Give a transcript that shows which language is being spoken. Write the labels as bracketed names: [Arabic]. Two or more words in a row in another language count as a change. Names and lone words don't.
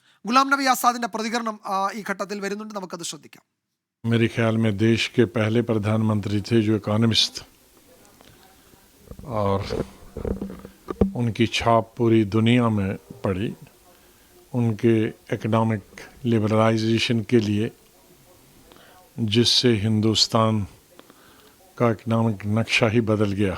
[Malayalam] ഗുലാം നബി ആസാദിന്റെ പ്രതികരണം ഈ ഘട്ടത്തിൽ വരുന്നുണ്ട്, നമുക്കത് ശ്രദ്ധിക്കാം. [Hindi] मेरे ख्याल में देश के पहले प्रधानमंत्री थे जो इकोनॉमिस्ट, और उनकी छाप पूरी दुनिया में पड़ी. उनके [English] economic liberalization [Hindi] के लिए, जिससे हिंदुस्तान का इकोनॉमिक नक्शा ही बदल गया.